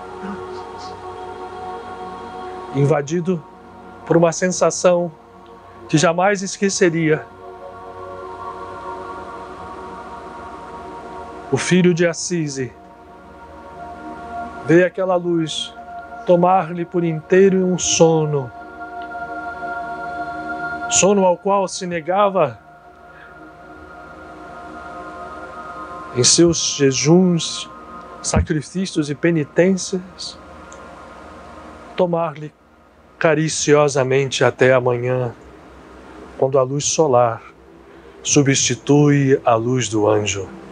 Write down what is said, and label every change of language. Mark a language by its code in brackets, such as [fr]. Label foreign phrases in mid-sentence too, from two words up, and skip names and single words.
[pt] Invadido por uma sensação que jamais esqueceria, o filho de Assisi vê aquela luz tomar-lhe por inteiro um sono, sono ao qual se negava em seus jejuns, sacrifícios e penitências, tomar-lhe cariciosamente até amanhã, quando a luz solar substitui a luz do anjo.